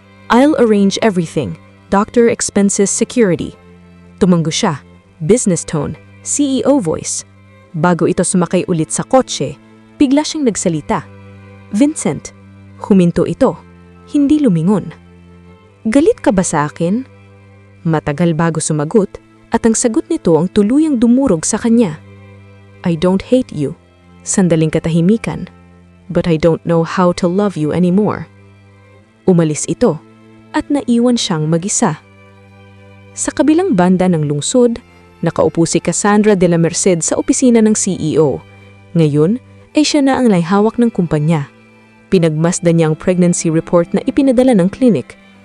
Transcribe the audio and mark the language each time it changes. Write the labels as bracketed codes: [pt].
[en] I'll arrange everything, doctor expenses security. [tl] Tumanggo siya, [en] business tone, CEO voice. [tl] Bago ito sumakay ulit sa kotse, bigla siyang nagsalita. Vincent, huminto ito, hindi lumingon. Galit ka ba sa akin? Matagal bago sumagot, at ang sagot nito ang tuluyang dumurog sa kanya. [en] I don't hate you. [tl] Sandaling katahimikan. [en] But I don't know how to love you anymore. [tl] Umalis ito, at naiwan siyang mag-isa. Sa kabilang banda ng lungsod, nakaupo si Cassandra de la Merced sa opisina ng CEO. Ngayon, ay siya na ang layhawak ng kumpanya. Pinagmasdan niya ang pregnancy report na ipinadala ng clinic.